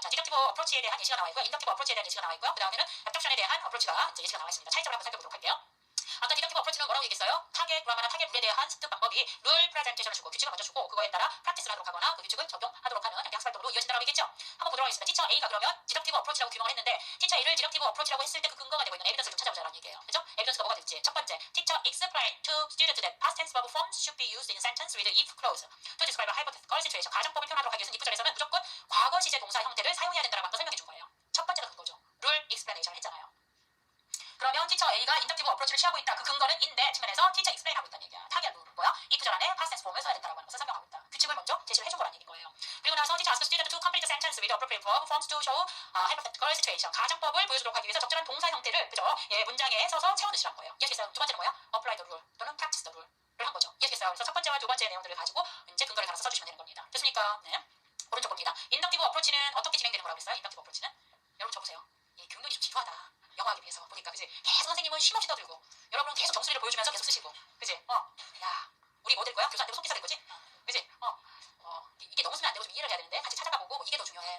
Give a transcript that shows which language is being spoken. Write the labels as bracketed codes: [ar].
[ko] 자, 디덕티브 어프로치에 대한 예시가 나와 있고요. 인덕티브 어프로치에 대한 예시가 나와 있고요. 그 다음에는 애덕션에 대한 어프로치가 이제 예시가 나와 있습니다. 차이점을 한번 살펴보도록 할게요. 아까 디덕티브 어프로치는 뭐라고 얘기했어요? 타겟 그라마나 타겟 룰에 대한 습득 방법이 룰 프레젠테이션을 주고 규칙을 먼저 주고 그거에 따라 프랙티스를 하도록 하거나 그 규칙을 적용하도록 하는 학습 활동으로 이어진다라고 얘기했죠? 한번 보도록 하겠습니다. 티처 A가 그러면 디덕티브 어프로치라고 규명을 했는데 티처 A를 디덕티브 어프로치라고 했을 때 그 근거가 되고 있는 에비던스를 좀 찾아보자라는 얘기예요. 그죠? 에비던스가 뭐가 될지. [en] 첫 번째, teacher explained to students that past tense verb forms should be used in a sentence with if clause to describe a hypothetical situation. [ko] 가정법을 표현하도록 하기 위해서는 if 절에서는 무조건 과거 시제 동사 형태를 사용해야 된다라고 설명해 준 거예요. 첫 번째가 그거죠. 룰 explanation 했잖아요. 그러면 티처 A가 인덕티브 어프로치를 취하고 있다. 그 근거는 인데 측면에서 티처 익스플레인 하고 있다는 얘기야. 타겟 룰은 뭐야? if 절 안에 past tense form을 써야 된다고 하는 것을 설명하고 있다. 규칙을 먼저 제시를 해준 거라는 얘기인 거예요. [en] 그리고 나서 teacher asks student to complete the sentence with appropriate verb forms to show hypothetical situation. [ko] 가정법을 보여주도록 하기 위해서 적절한 동사 형태를 그죠? 예, 문장에 써서 채워넣으시라는 거예요. 이해하시겠어요? 두 번째는 뭐야? [en] apply the rule 또는 practice the rule를 한 거죠. [ko] 이해하시겠어요? 그래서 첫 번째와 두 번째 내용들을 가지고 이제 근거를 달아서 써주시면 되는 겁니다. 됐습니까? 네. 오른쪽 봅니다. 인덕티브 어프로치는 어떻게 진행되는 거라고 했어요? 인덕티브 어프로치는 여러분 적으세요. 이 경륜이 좀 지루하다. 영어하기 위해서 보니까 그지? 계속 선생님은 쉼없이 떠들고 여러분은 계속 정수리를 보여주면서 계속 쓰시고 그지? 야 우리 뭐 될 거야? 교사 안 되고 손기사 될 거지? 그지? 이게 너무 쓰면 안 되고 좀 이해를 해야 되는데 같이 찾아가보고 뭐 이게 더 중요해.